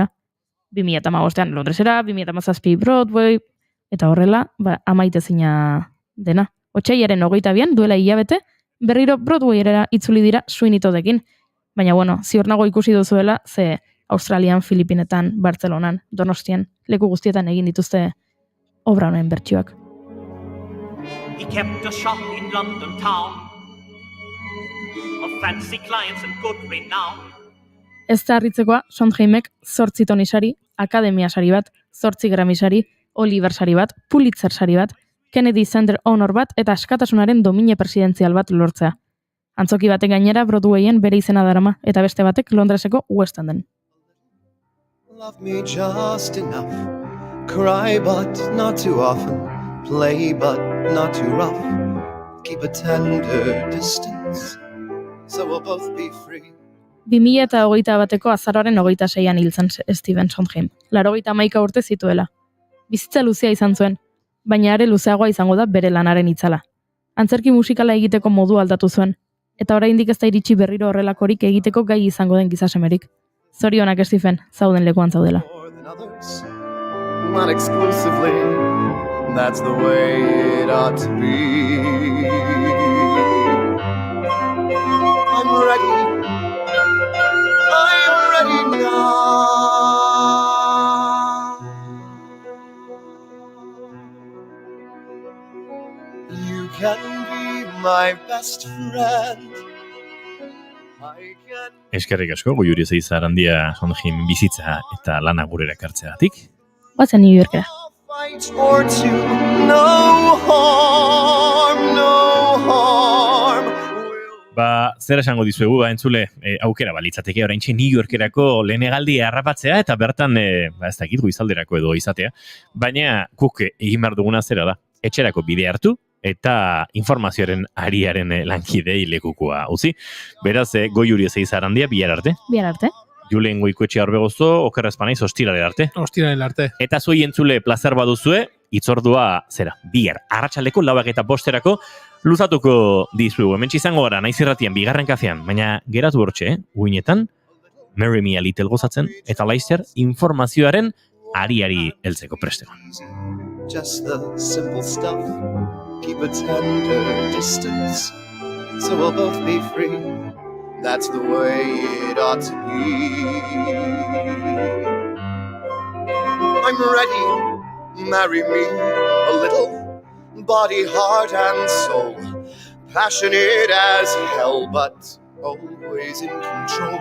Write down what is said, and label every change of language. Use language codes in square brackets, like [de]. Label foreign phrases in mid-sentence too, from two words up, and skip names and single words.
[eu] 2015an Londresera, 2017 Broadway, eta horrela, amaitezina dena. Otsailaren 22an duela hilabete, berriro Broadwayera itzuli dira Sweeney Toddekin. Baina ziur nago ikusi duzuela, ze Australian, Filipinetan, Bartzelonan, Donostian, leku guztietan egin dituzte obra honen bertsioak. [en] He kept a shop in London town of fancy clients and good renown. [eu] Ez da harritzekoa, Sondheimek 8 Tony sari, Akademia sari bat, 8 Grammy sari, Oliver sari bat, Pulitzer sari bat, Kennedy Center Honor bat eta askatasunaren domine presidentzial bat lortzea. Antzoki batek gainera Broadwayen bere izena darama, eta beste batek Londreseko West Enden. [en] Love me just enough, cry but not too often, play but not too rough, keep a tender distance, so we'll both be free. [eu] 2021ko azaroaren 26an hil zen Steven Sondheim, 81 urte zituela. Bizitza luzea izan zuen, baina are luzeagoa izango da bere lanaren itzala. Antzerki musikala egiteko modu aldatu zuen, eta oraindik ez da iritsi berriro horrelakorik egiteko gai izango den gizasemerik. Zorionak Steven, zauden lekuan zaudela. [en] Not exclusively, that's the way it ought to be. I'm ready now. You can be my best friend. [eu] Eskerrik asko, Goiuri Zaizarandia Sondheim bizitza eta lana gurera ekartzeagatik. Batzen New Yorkera. [en] Fight or two, no harm. [eu] Zer esango dizuegu, entzule, aukera balitzateke oraintxe New Yorkerako lehen hegaldia harrapatzea eta bertan, ez dakit goizalderako edo izatea, baina guk egin behar duguna zera da, etxerako bide hartu, eta informazioaren ariaren lankidei lekukoa utzi. Beraz, Goiuri Zaizarandia bihar arte. Bihar arte. Julen Goikoetxe Arbegozo, okerra espanaiz, ostiralera arte. Ostiralera arte. Eta zuei entzule plazer baduzue, itzordua, bihar, arratsaldeko 4:00 luzatuko dizuegu. Hementsi izango gara, naiz irratian, bigarren kafean, baina geratu hortxe, uinetan, Marry Me a Little gozatzen, eta laizzer informazioaren ariari heltzeko prestegon. [en] Just the simple stuff, keep a tender distance, so we'll both be free. That's the way it ought to be. I'm ready, marry me a little, body, heart and soul, passionate as hell, but always in control.